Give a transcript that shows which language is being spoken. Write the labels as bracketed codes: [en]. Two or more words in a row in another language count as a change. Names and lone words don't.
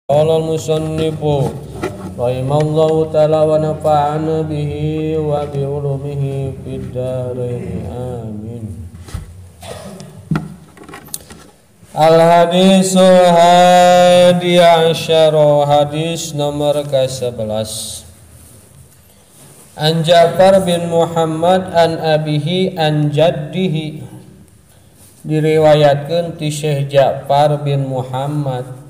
[ar] قال المصنف رحمه الله تعالى ونفعنا به وبعلومه في الدارين آمين. الحديث الحادي عشر, [id] hadis nomor ke-11. [ar] عن جعفر بن محمد عن أبيه عن جده, [su] diriwayatkeun ti Syekh Ja'far bin Muhammad.